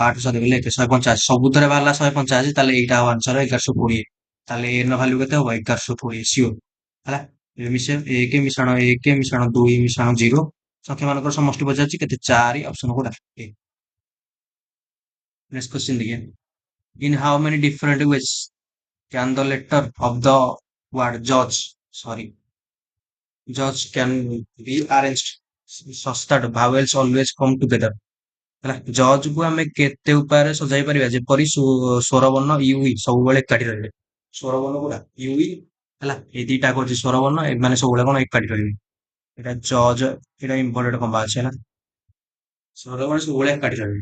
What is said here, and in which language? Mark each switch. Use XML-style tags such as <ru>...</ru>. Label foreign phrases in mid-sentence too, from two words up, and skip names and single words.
<or>8 7 ଗଲେ 1, 185, ସବୁଥିରେ ବାହାରିଲା 185, ତାହେଲେ ଏଇଟା ହବ ଆନ୍ସର 1120। ତାହେଲେ ଏ ର ଭାଲ୍ୟୁ କେତେ ହବ? 1120 ସିଓର ହେଲା। ଏବେ ମିଶେଇ 1 ମିଶାଣ 1 ମିଶାଣ 2 ମିଶାଣ 0, ସଂଖ୍ୟା ମାନଙ୍କର ସମଷ୍ଟି ପଚାରୁଛି କେତେ? 4, ଅପସନ କୋଉଟା? A।</or> <en>next question</en> <or>ଦେଖିଆ,</or> <en>in how many different ways can the letter of the word judge, can be arranged such that vowels always come together ହେଲା।</en> <or>ଜଜ୍ କୁ ଆମେ କେତେ ଉପାୟରେ ସଜାଇ ପାରିବା ଯେପରି ସ୍ୱରବର୍ଣ୍ଣ ୟୁ ଇ ସବୁବେଳେ ଏକାଠି ରହିବେ। ସ୍ୱରବର୍ଣ୍ଣ ଗୁଡା ୟୁ ଇ ହେଲା, ଏଇ ଦିଟା କରୁଛି ସ୍ୱରବର୍ଣ୍ଣ, ଏମାନେ ସବୁବେଳେ କଣ ଏକାଠି ରହିବେ। ଏଇଟା ଜଜ୍, ଏଇଟା ଇମ୍ପୋର୍ଟାଣ୍ଟ କମ୍ବା ଅଛି ହେଲା। ସ୍ୱରବର୍ଣ୍ଣ ସବୁବେଳେ ଏକାଠି ରହିବେ।</or>